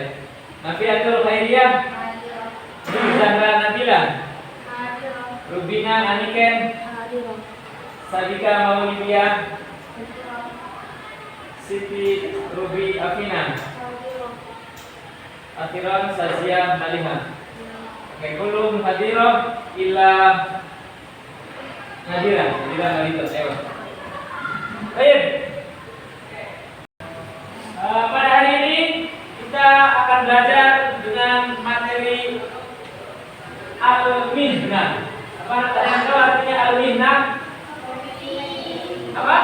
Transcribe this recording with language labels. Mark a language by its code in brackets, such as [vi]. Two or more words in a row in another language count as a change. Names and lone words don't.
[id] Nafiatul Khairiyah Zahra Nabila Rubina Aniken Sadika Maulidiyah Siti Rubi Afina Akhiran Sazia Maliha. [ar] كلهم حاضرة إلا Nadira Marido. [id] Baik. Pada hari ini kita akan belajar dengan materi al-mihnah. Apa artinya al-mihnah? Apa?